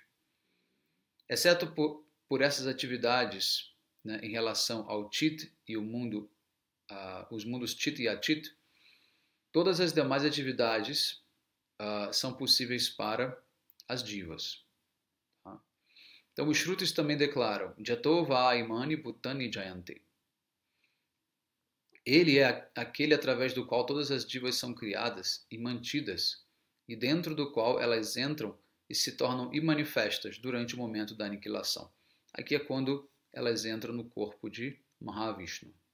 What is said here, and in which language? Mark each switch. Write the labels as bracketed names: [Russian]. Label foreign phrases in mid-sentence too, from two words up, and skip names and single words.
[Portuguese] Exceto por essas atividades, né, em relação ao Chit e o mundo, os mundos Chit e Achit, todas as demais atividades são possíveis para as divas. Tá? Então, os Shrutis também declaram [Sanskrit] यतो वा इमानि भूतानि जायन्ते. [Portuguese] Ele é aquele através do qual todas as divas são criadas e mantidas, e dentro do qual elas entram e se tornam imanifestas durante o momento da aniquilação. Aqui é quando elas entram no corpo de Mahavishnu.